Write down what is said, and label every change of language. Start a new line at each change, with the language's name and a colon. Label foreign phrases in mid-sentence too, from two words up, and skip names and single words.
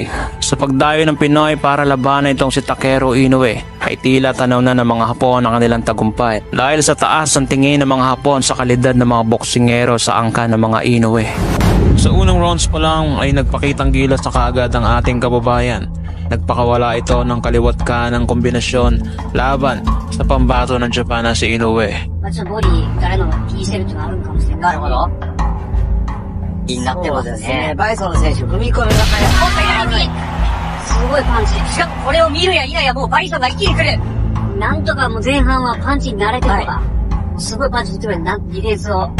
Filipino: Sa pagdayo ng Pinoy para labanan itong si Takeru Inoue ay tila tanaw na ng mga Hapon ang kanilang tagumpay dahil sa taas ang tingin ng mga Hapon sa kalidad ng mga boksingero sa angka ng mga Inoue. Sa unang rounds pa lang ay nagpakitang gilas na kaagad ang ating kababayan. Nagpakawala ito ng kaliwat kanang kombinasyon laban sa pambato ng Japan na si Inoue.
Japanese: ボディからの T セルっていうのがあるかもしれない。なるほど。になってますね。バイソン選手、踏み込みが早い。すごいパンチ。しかもこれを見るや否やもうバイソンが一気に来る。なんとかもう前半はパンチに慣れてるのが、すごいパンチ打ってくる。ディフェンスを。